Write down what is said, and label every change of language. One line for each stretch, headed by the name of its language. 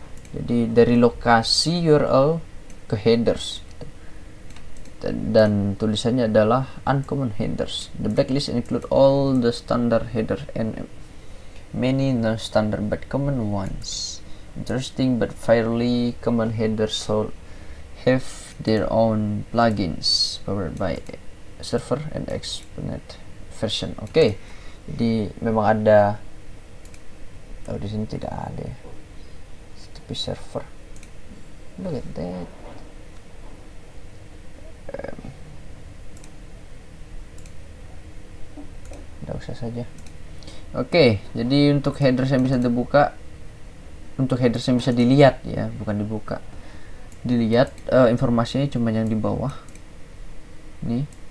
Indonesian: Jadi dari lokasi URL ke headers gitu. Dan tulisannya adalah uncommon headers.
English: The blacklist include all the standard headers and many non-standard but common ones. Interesting but fairly common headers so have their own plugins powered by server and exponent version.
Indonesian: Oke. Jadi memang ada, di sini tidak ada ya. Tapi server.
English: Look at that.
Indonesian: Tidak usah saja. Oke, jadi untuk headers yang bisa dibuka, untuk headers yang bisa dilihat ya, bukan dibuka, dilihat, informasinya cuma yang di bawah nih.